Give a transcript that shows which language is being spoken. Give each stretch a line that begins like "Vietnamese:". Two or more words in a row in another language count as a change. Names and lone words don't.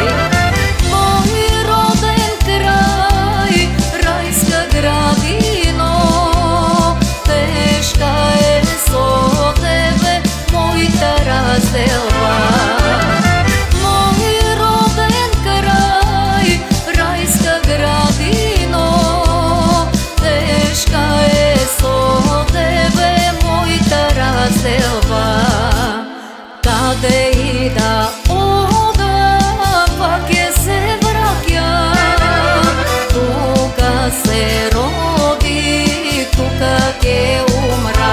Bulgarian: Мой роден край, райска градина, разделба.
Macedonian: Мой роден край, райска градино, тежка со тебе мојта разделба. Каде и да одам, пак ќе се враќам. Тука се роди, тука ќе умра.